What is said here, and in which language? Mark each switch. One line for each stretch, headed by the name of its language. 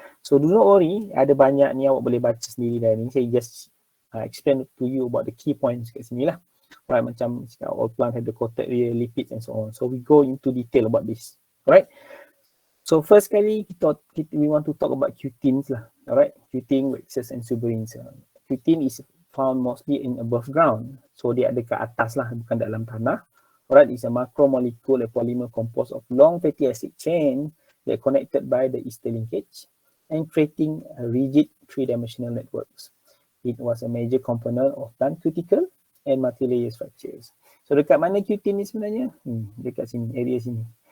English: So do not worry,
Malay: ada banyak ni awak boleh baca sendiri dari ni. Saya
English: just explain to you about the key points
Malay: kat sini lah.
English: Right,
Malay: macam
English: all plant have the coated layer, lipids and so on. So we go into detail about this. Alright. So first kali we want to talk about cuteins lah. Alright, cutein, waxes and suberins. Cutein is found mostly in above ground.
Malay: So dia ada kat atas lah, bukan dalam tanah.
English: Alright, it's a macromolecule, a polymer composed of long fatty acid chain that connected by the ester linkage and creating a rigid three-dimensional networks. It was a major component of plant cuticle and multi-layer structures.
Malay: So dekat mana cutein ni sebenarnya? Dekat sini, area sini.